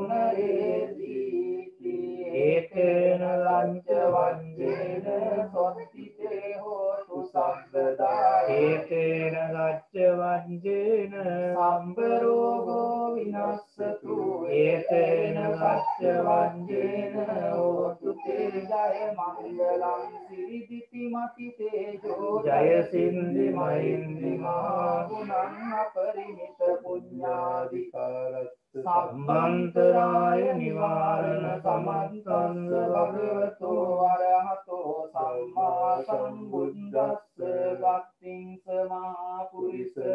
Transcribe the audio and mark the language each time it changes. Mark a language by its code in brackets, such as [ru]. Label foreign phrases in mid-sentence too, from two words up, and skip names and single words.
[pi] පුනරේදීති ඒතේන ලංච වංජේන සොත්තිතේ හෝතු සම්පදා ඒතේන ලච්ච වංජේන සම්බරෝගෝ විනස්සතු ඒතේන ලච්ච වංජේන හෝතු තේ ජය මංගලං සිරිදිති මති තේජෝ ජය සින්දි මහින්දි මහා ගුණං අපරිමිත පුඤ්ඤාධිකාරස්ස සම්මන්තරාය නිවාරණ සමන්තස්ස භගවතෝ අරහතෝ සම්මා සම්බුද්දස්ස භක්තිං සමා පුරිස